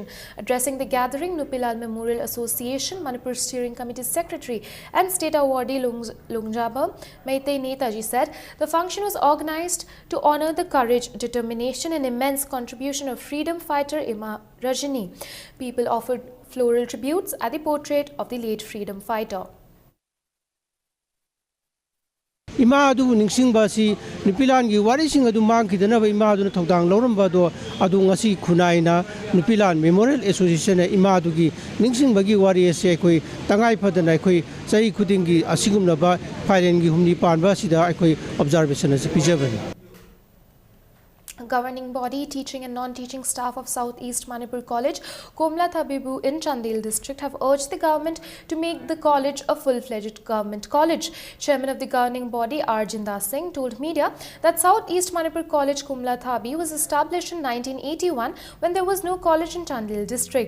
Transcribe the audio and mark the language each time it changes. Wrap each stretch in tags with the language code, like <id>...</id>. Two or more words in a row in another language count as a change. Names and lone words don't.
<en>Addressing the gathering, Nupilal Memorial Association, Manipur Steering Committee Secretary and State Awardee Lungjaba Meitei Netaji said the function was organized to honor the courage, determination and immense contribution of freedom fighter Ima Rajni. People offered floral tributes at the portrait of the late freedom fighter.</en> <mni>ima adu ningsingba si nupilan gi wari sing adu mang kidana ba ima adu thongdang loramba do adu ngasi khunai na nupilan memorial association ima adu gi ningsingba gi wari se koi tangai phadana koi sai khuding gi asigumna ba failen gi humni panba sida koi</mni> <en>observation as</en> <mni>pijabani.</mni> <en>Governing body, teaching and non-teaching staff of Southeast Manipur College, Komla Thabibu in Chandel district have urged the government to make the college a full-fledged government college. Chairman of the governing body, Arjinder Singh, told media that Southeast Manipur College, Komla Thabi, was established in 1981 when there was no college in Chandel district.</en>